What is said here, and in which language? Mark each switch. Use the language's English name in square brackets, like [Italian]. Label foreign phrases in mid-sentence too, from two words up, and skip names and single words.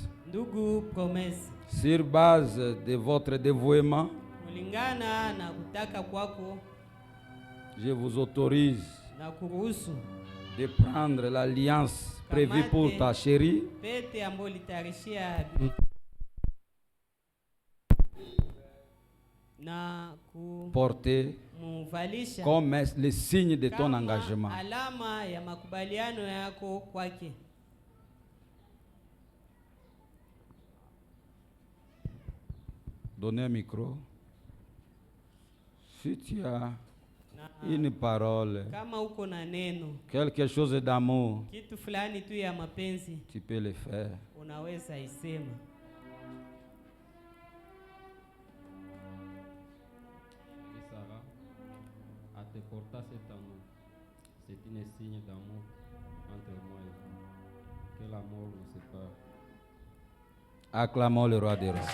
[Swahili] Ndugu Promesse, [French] sur base de votre dévouement, [Swahili] kulingana na kutaka kwako [French] je vous autorise [Swahili] na kuruhusu [French] de prendre l'alliance prévue pour ta chérie [Swahili] pete ambayo litarishia na [French] porter [Swahili] kumuvalisha [French] comme le signe de ton [Swahili] kama [French] engagement. [Swahili] alama ya makubaliano yako kwake. [French] Donnez un micro. Si tu as [Swahili] Na [French] une parole, [Swahili] kama uko na neno [French] quelque chose d'amour, [Swahili] kitu fulani tu ya mapenzi, [French] tu peux le faire. [Swahili] unaweza isema. [French] Sarah, à te porter cet amour, c'est un signe d'amour entre moi et vous. Que l'amour nous sépare. Acclamons le roi des rois.